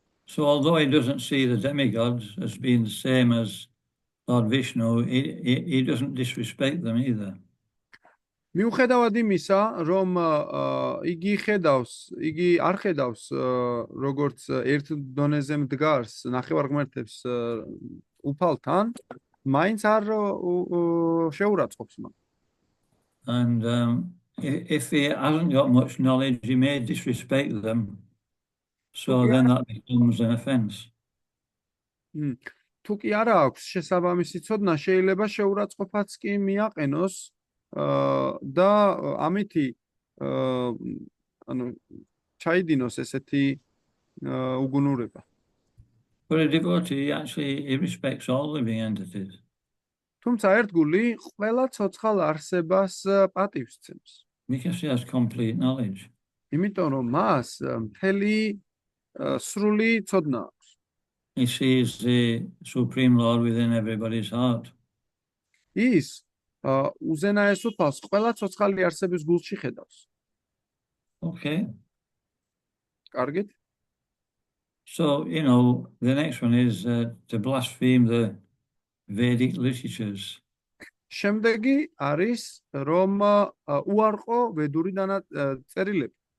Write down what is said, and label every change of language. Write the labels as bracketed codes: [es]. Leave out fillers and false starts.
[en] So although he doesn't see the demigods as being the same as Lord Vishnu, he doesn't disrespect them either. [ka] მიუხედავად იმისა, რომ იგი არ ხედავს როგორც ერთ დონეზე მდგარს ნახევარღმერთებს უფალთან, მაინც არ შეურაცხყოფს მათ. [en] And if he hasn't got much knowledge, he may disrespect them. So then that becomes an offense. [ka] თუ კი არა აქვს შესაბამისი ცოდნა, შეიძლება შეურაცხყოფაც კი მიაყენოს და ამითი ანუ ჩაიდინოს ესეთი უგუნურება. [en] But a devotee actually he respects all living entities. [ka] თუმცა ერთგული ყველა ცოცხალ არსებას პატივს სცემს. [en] Because he has complete knowledge. [ka] იმიტომ რომ მას მთელი სრული ცოდნა აქვს. [en] He sees the Supreme Lord within everybody's heart. [ka] ის უზენაეს უფალს ყველა ცოცხალი არსების გულში ხედავს. [en] Okay. [ka] კარგით? [en] So, the next one is to blaspheme the Vedic literatures. [ka] შემდეგი არის რომ უარყო ვედური წერილები.